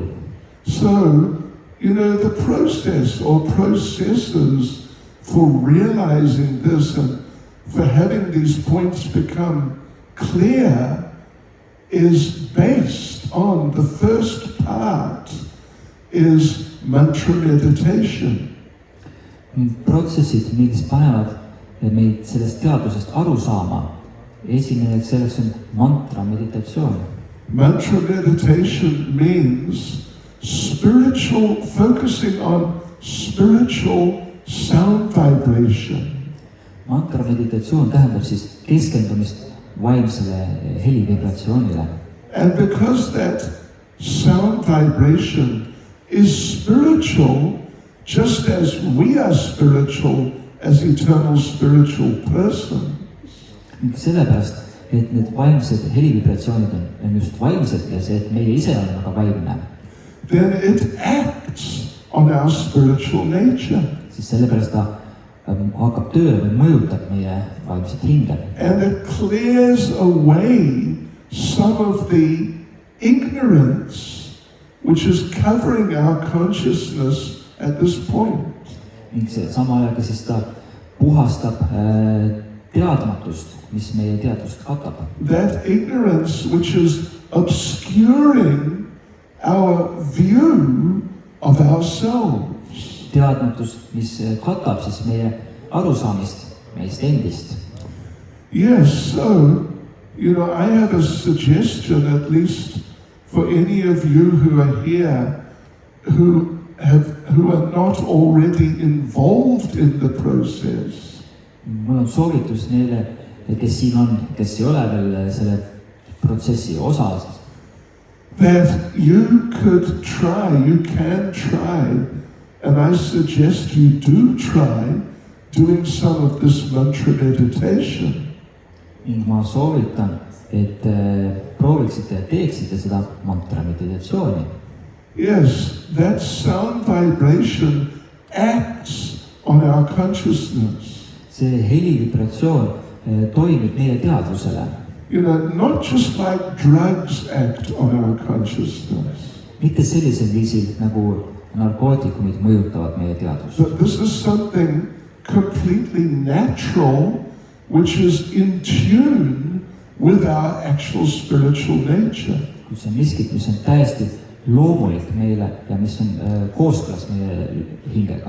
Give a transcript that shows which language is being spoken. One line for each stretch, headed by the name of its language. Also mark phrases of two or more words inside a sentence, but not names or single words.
English: So, the process or processes for realizing this and for having these points become clear is based on the first part is mantra meditation.
Estonian: Protsessid, mis panevad meid sellest teadusest aru saama, esimeseks selleks on mantra meditatsioon.
English: Mantra meditation means focusing on spiritual sound vibration.
Estonian: Mantra meditatsioon tähendab siis keskendumist vaimsele helivibratsioonile.
English: And because that sound vibration is spiritual, just as we are spiritual as eternal spiritual persons.
Estonian: Sellepärast, et need vaimsed helivibratsioonid on just vaimsed ja see, et meie ise oleme ka vaimne.
English: Then it acts on our spiritual nature.
Estonian: Siis sellepärast ta hakkab tööle või mõjutab meie vaimset hinge.
English: And it clears away some of the ignorance which is covering our consciousness at this point.
Estonian: Ning see sama ajaga siis ta puhastab teadmatust, mis meie teadvust katab.
English: That ignorance which is obscuring our view of ourselves.
Estonian: Teadmatus, mis katab siis meie arusaamist meist endist.
English: Yes, so, I have a suggestion, at least for any of you who are here, who are not already involved in the process.
Estonian: Mul on soovitus neile, kes siin on, kes ei ole veel selle protsessi osas.
English: That you can try, and I suggest you do try doing some of this mantra meditation.
Estonian: Ning ma soovitan, et prooviksite ja teeksite seda mantra meditatsiooni.
English: Yes, that sound vibration acts on our consciousness.
Estonian: See helivibratsioon toimib meie teadvusele.
English: Not just like drugs act on our consciousness.
Estonian: Mitte sellisel viisil, nagu narkootikumid mõjutavad meie teadvust.
English: But this is something completely natural, which is in tune with our actual spiritual nature.
Estonian: See on miskit, mis on täiesti loomulik meile ja mis on kooskõlas meie hingega.